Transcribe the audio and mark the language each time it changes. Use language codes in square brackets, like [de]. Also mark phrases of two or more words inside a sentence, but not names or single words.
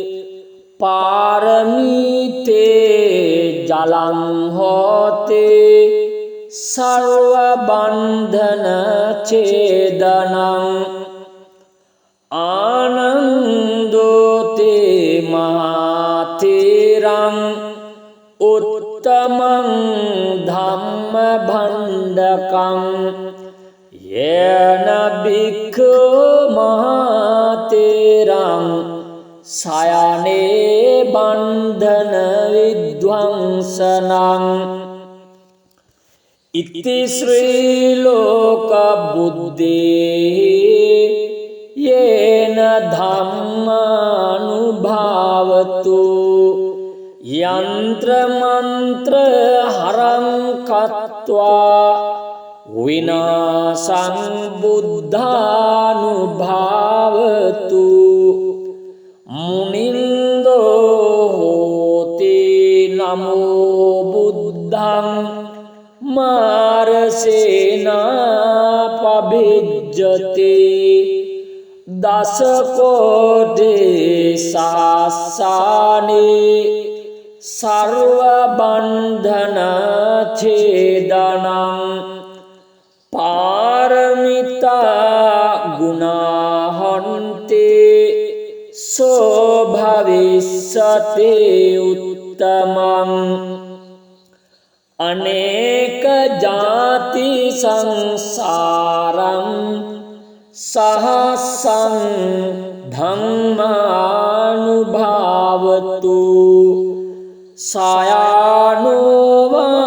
[pi] පාරමීතේ ජලං හෝතේ සර්ව බන්ධන ඡේදනං ආනන්දෝතේ මහතේරං උත්තමං ධම්ම භණ්ඩකං යේන භික්ඛු මහතේරං සයනේ බන්ධන විද්වංසනං ඉති ශ්‍රී ලෝක බුද්දේ යේන ධම්මානුභාවතු යන්ත්‍ර මන්ත්‍ර හරං කତ୍වා විනාසං බුද්ධානුභාවතු මුනින්දෝ හෝති නමෝ බුද්ධං මාරසේනා පබිජ්ජති දස කෝටි සහස්සානේ සර්ව බන්ධන ඡේදනං පාරමි सो भविष्यति उत्तमम् अनेक जाति संसारं सहस्रं धम्मानुभावतु सायानो वा